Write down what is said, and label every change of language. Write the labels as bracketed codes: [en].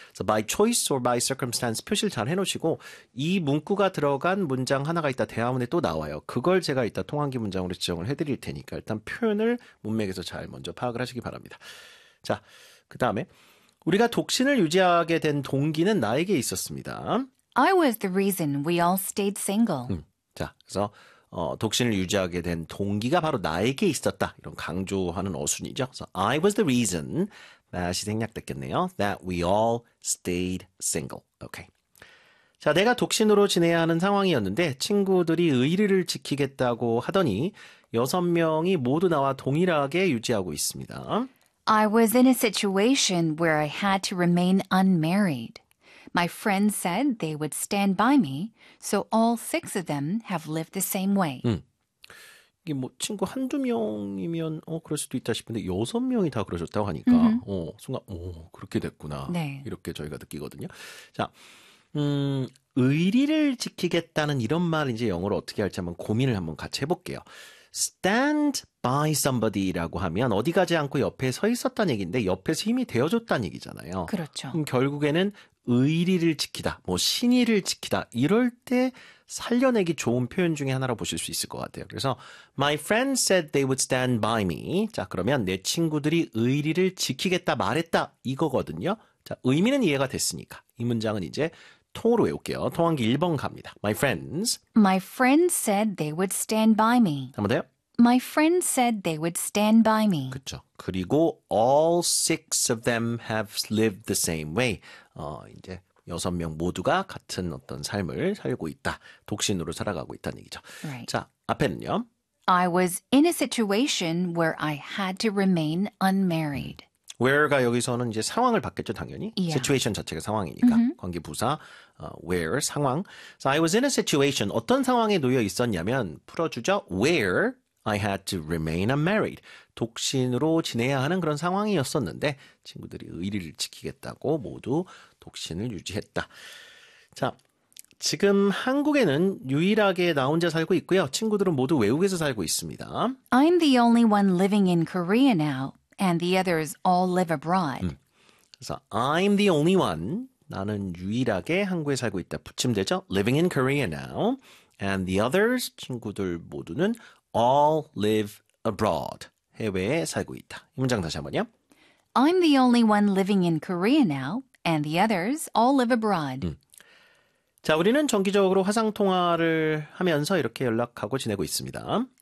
[en] So by choice or by circumstance [ko] 표시를 잘 해놓으시고 이 문구가 들어간 문장 하나가 이따 대화문에 또 나와요. 그걸 제가 이따 통환기 문장으로 지정을 해드릴 테니까 일단 표현을 문맥에서 잘 먼저 파악을 하시기 바랍니다. 자, 그 다음에 우리가 독신을 유지하게 된 동기는 나에게 있었습니다. [en] I was the reason we all stayed single. [ko] 자, 그래서 독신을 유지하게 된 동기가 바로 나에게 있었다. 이런 강조하는 어순이죠. [en] So I was the reason, [ko] 다시 생략됐겠네요. [en] That we all stayed single. Okay. [ko] 자, 내가 독신으로 지내야 하는 상황이었는데 친구들이 의리를 지키겠다고 하더니 여섯 명이 모두 나와 동일하게 유지하고 있습니다. [en] I was in a situation where I had to remain unmarried. My friends said they would stand by me, so all six of them have lived the same way. [ko] 이게 뭐 친구 한두 명이면 그럴 수도 있다 싶은데 여섯 명이 다 그러셨다고 하니까 순간 그렇게 됐구나. 네. 이렇게 저희가 느끼거든요. 자, 의리를 지키겠다는 이런 말 이제 영어로 어떻게 할지 한번 고민을 한번 같이 해볼게요. [en] Stand by somebody [ko] 라고 하면 어디 가지 않고 옆에 서 있었다는 얘기인데 옆에서 힘이 되어줬다는 얘기잖아요. 그렇죠. 그럼 결국에는 의리를 지키다, 뭐 신의를 지키다 이럴 때 살려내기 좋은 표현 중에 하나로 보실 수 있을 것 같아요. 그래서 [en] My friends said they would stand by me. [ko] 자, 그러면 내 친구들이 의리를 지키겠다 말했다 이거거든요. 자, 의미는 이해가 됐으니까 이 문장은 이제 통으로 외울게요. 통환기 1번 갑니다. [en] My friends. My friends said they would stand by me. [ko] 한번 더요. [en] My friends said they would stand by me. [ko] 그렇죠. 그리고 [en] all six of them have lived the same way. [ko] 이제 여섯 명 모두가 같은 어떤 삶을 살고 있다. 독신으로 살아가고 있다는 얘기죠. [en] Right. [ko] 자, 앞에는요. [en] I was in a situation where I had to remain unmarried. [ko] Where가 여기서는 이제 상황을 받겠죠, 당연히. [en] Yeah. [ko] Situation 자체가 상황이니까. Mm-hmm. 관계 부사, where, 상황. [en] So I was in a situation. [ko] 어떤 상황에 놓여 있었냐면 풀어주죠. [en] Where I had to remain unmarried. [ko] 독신으로 지내야 하는 그런 상황이었었는데 친구들이 의리를 지키겠다고 모두 독신을 유지했다. 자, 지금 한국에는 유일하게 나 혼자 살고 있고요. 친구들은 모두 외국에서 살고 있습니다. [en] I'm the only one living in Korea now. And the others all live abroad. [ko] 그래서 [en] I'm the only one. [ko] 나는 유일하게 한국에 살고 있다. 붙이면 되죠. [en] Living in Korea now. And the others, [ko] 친구들 모두는 [en] all live abroad. [ko] 해외에 살고 있다. 이 문장 다시 한 번요. [en] I'm the only one living in Korea now. And the others all live abroad. [ko] 자, 우리는 정기적으로 화상통화를 하면서 이렇게 연락하고 지내고 있습니다.